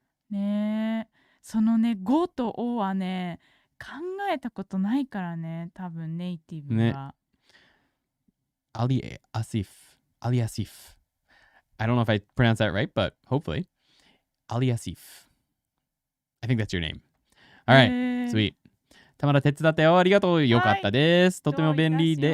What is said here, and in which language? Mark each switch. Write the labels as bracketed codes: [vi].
[ja] ねえ、そのね、5とOはね、考えたことないからね、多分ネイティブは。 [en] Ali Asif. I don't know if I pronounced that right, but hopefully. Ali Asif. I think that's your name. All right, sweet. [ja] たまら手伝ったよ。ありがとう。よかったです。とても便利で。